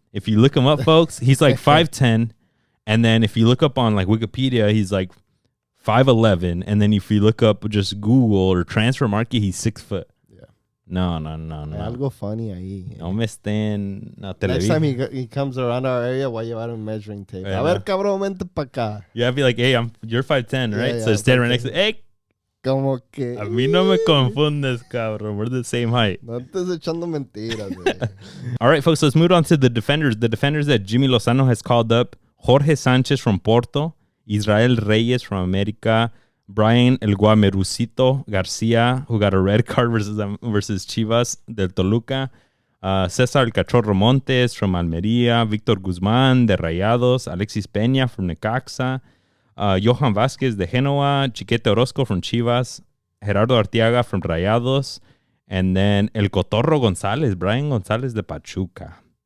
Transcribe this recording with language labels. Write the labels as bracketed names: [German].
[English] If you look him up, folks, he's like 5'10", and then if you look up on like Wikipedia, he's like 5'11", and then if you look up just Google or Transfer Market, he's 6 foot. Yeah. No. [Spanish] Algo funny ahí. No me estén. No, [English] Next time he comes around our area, why you out a measuring tape? Yeah, [Spanish] A ver, cabrón, vente pa' acá. [English] Yeah, I'd be like, hey, you're 5'10", right? Yeah, So stand right next to, hey, [Spanish] Como que... a mí no me confundes, cabrón. [English] We're the same height. [Spanish] No estés echando mentiras, güey. [English] All right, folks, let's move on to the defenders. The defenders that Jimmy Lozano has called up: Jorge Sanchez from Porto, Israel Reyes from America, Brian El Guamerucito Garcia, who got a red card versus Chivas del Toluca, Cesar El Cachorro Montes from Almería, Victor Guzmán de Rayados, Alexis Peña from Necaxa, Johan Vázquez de Genoa, Chiquete Orozco from Chivas, Gerardo Arteaga from Rayados, and then El Cotorro González, Brian González de Pachuca.